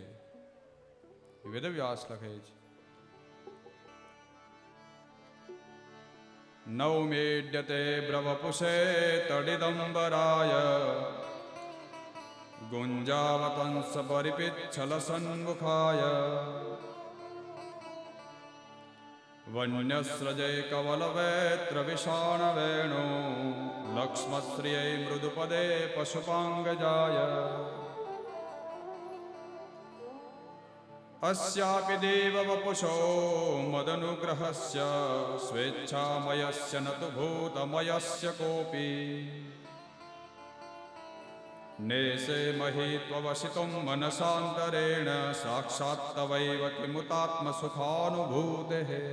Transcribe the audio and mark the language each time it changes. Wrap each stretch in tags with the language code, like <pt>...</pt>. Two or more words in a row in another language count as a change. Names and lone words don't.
<gu>વેદવ્યાસ લખે છે,</gu> <sa>નવમેડ્યતે બ્રવપુષે તડિદંબરાય ગુંજાવતંસ પરિપિચ્છલ સન્મુખાય વન્યસ્રજે કવલવેત્ર વિષાણ વેણુ લક્ષ્મશ્રિયે મૃદુપદે પશુપાંગજાય अस्यापि देववपुषो मदनुग्रहस्य स्वेच्छामयस्य न तु भूतमयस्य कोऽपि नेसे महित्ववसितुं मनसान्तरेण साक्षात् तवैव किमुतात्मसुखानुभूतेः</sa>